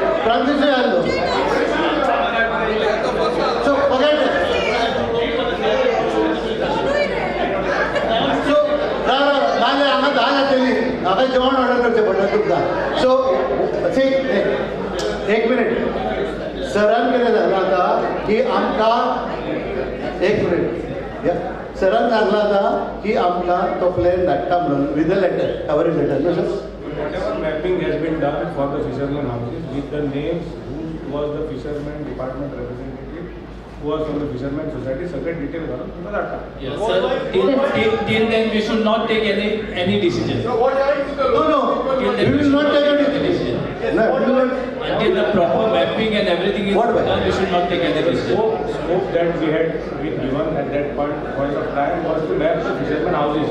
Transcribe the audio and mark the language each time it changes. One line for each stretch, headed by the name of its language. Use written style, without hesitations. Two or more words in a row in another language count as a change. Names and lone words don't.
English: Francis Aldo. So forget it.
Konkani: So नाले हांगा 10 जातली हांगा जेवण ऑर्डर करचें पडटा तुमकां.
English: So see
Konkani: एक मिनिट सरान कितें सांगलां आतां की आमकां एक मिनिट सरान सांगलां आतां की आमकां तो प्लॅन धाडटा म्हणून
English: with the letter coverage letter
Konkani: न्हू सर.
English: Whatever mapping has been done for the fishermen houses with the names, who was the fisherman department representative, who was from the fisherman society,
Konkani: सगळे detail घालून तुमकां धाडटा.
English: Yes, sir. Till then we should not take any decision. No, we will not take any decision. No, we will not. Until the proper mapping and everything is done, we should not take any decision. Scope that we had given at that point of time was to map the fishermen houses.